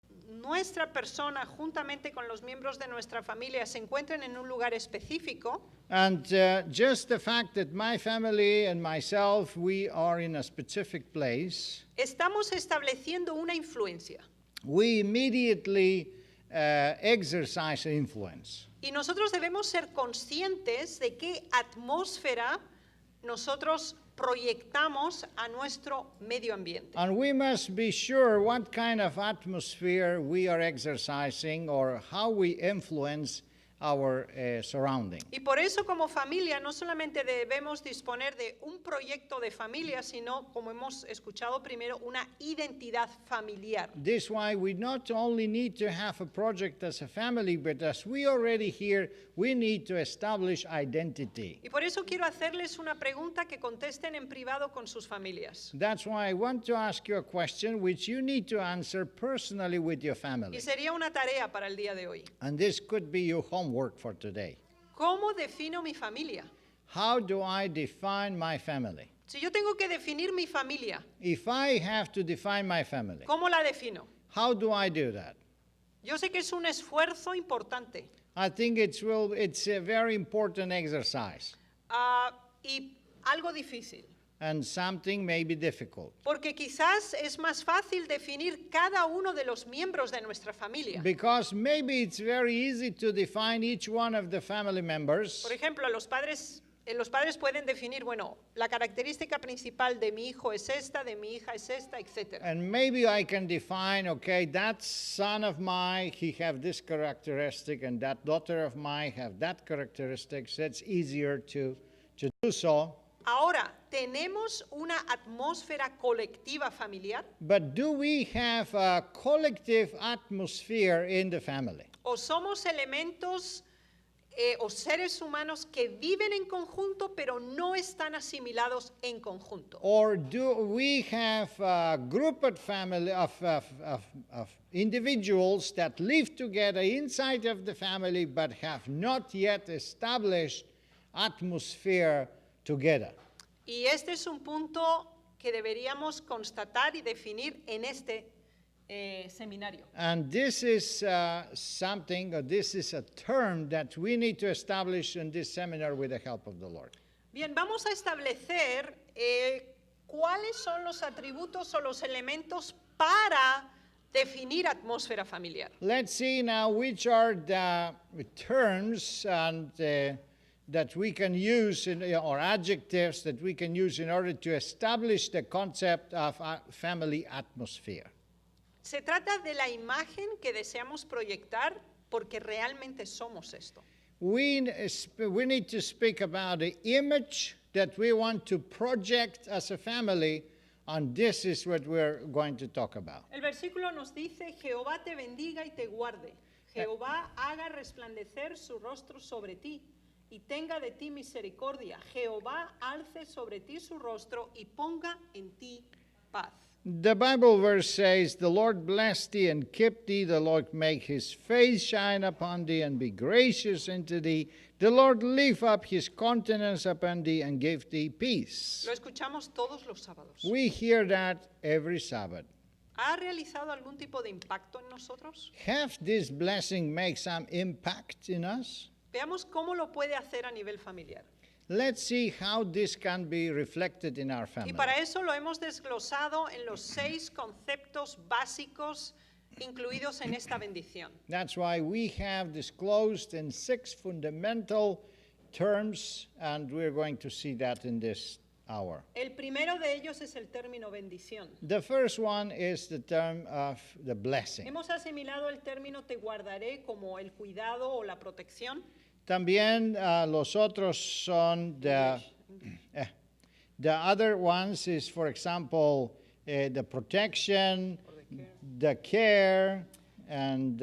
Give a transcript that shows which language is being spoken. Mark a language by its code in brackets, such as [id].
[es] Nuestra persona, juntamente con los miembros de nuestra familia, se encuentran en un lugar específico. [en] and just the fact that my family and myself, we are in a specific place, [es] Estamos estableciendo una influencia. [en] we immediately exercise influence. [es] Y nosotros debemos ser conscientes de qué atmósfera nosotros proyectamos a nuestro medio ambiente. [en] And we must be sure what kind of atmosphere we are exercising or how we influence our surrounding. [es] Y por eso como familia no solamente debemos disponer de un proyecto de familia, sino, como hemos escuchado primero, una identidad familiar. [en] This is why we not only need to have a project as a family, but as we already hear, we need to establish identity. [es] Y por eso quiero hacerles una pregunta que contesten en privado con sus familias. [en] That's why I want to ask you a question which you need to answer personally with your family. [es] Y sería una tarea para el día de hoy. [en] And this could be your homework for today. [es] ¿Cómo defino mi familia? [en] How do I define my family? [es] Si yo tengo que definir mi familia, [en] If I have to define my family, [es] ¿cómo la defino? [en] how do I do that? [es] Yo sé que es un esfuerzo importante [en] I think it's a very important exercise [es] y algo difícil, [en] and something may be difficult. [es] porque quizás es más fácil definir cada uno de los miembros de nuestra familia. [en] Because maybe it's very easy to define each one of the family members. [es] Por ejemplo, los padres pueden definir, bueno, la característica principal de mi hijo es esta, de mi hija es esta, etc. [en] And maybe I can define, okay, that son of mine, he have this characteristic, and that daughter of mine have that characteristic. So it's easier to do so. [es] Ahora, ¿tenemos una atmósfera colectiva familiar? [en] But do we have a collective atmosphere in the family? [es] ¿O somos elementos o seres humanos que viven en conjunto pero no están asimilados en conjunto? [en] Or do we have a group of family of individuals that live together inside of the family but have not yet established atmosphere together? [es] Y este es un punto que deberíamos constatar y definir en este seminario. [en] And this is something, or this is a term that we need to establish in this seminar with the help of the Lord. [es] Bien, vamos a establecer cuáles son los atributos o los elementos para definir atmósfera familiar. [en] Let's see now which are the terms and that we can use or adjectives that we can use in order to establish the concept of a family atmosphere. [es] Se trata de la imagen que deseamos proyectar porque realmente somos esto. [en] We need to speak about the image that we want to project as a family, and this is what we're going to talk about. [es] El versículo nos dice, Jehová te bendiga y te guarde. Jehová haga resplandecer su rostro sobre ti y tenga de ti misericordia. Jehová alce sobre ti su rostro y ponga en ti paz. [en] The Bible verse says, the Lord bless thee and keep thee, the Lord make his face shine upon thee and be gracious unto thee. The Lord lift up his countenance upon thee and give thee peace. [es] Lo escuchamos todos los sábados. [en] We hear that every Sabbath. [es] ¿Ha realizado algún tipo de impacto en nosotros? [en] Have this blessing make some impact in us? [es] Veamos cómo lo puede hacer a nivel familiar. [en] Let's see how this can be reflected in our [es] Y [en] family. [es] para eso lo hemos desglosado en los 6 conceptos básicos incluidos en esta bendición. [en] That's why we have disclosed in 6 fundamental terms, and we're going to see that in this hour. [es] El primero de ellos es el término bendición. [en] The first one is the term of the blessing. [es] Hemos asimilado el término te guardaré como el cuidado o la protección. También los otros son [en] the other ones is, for example, the protection, the care, and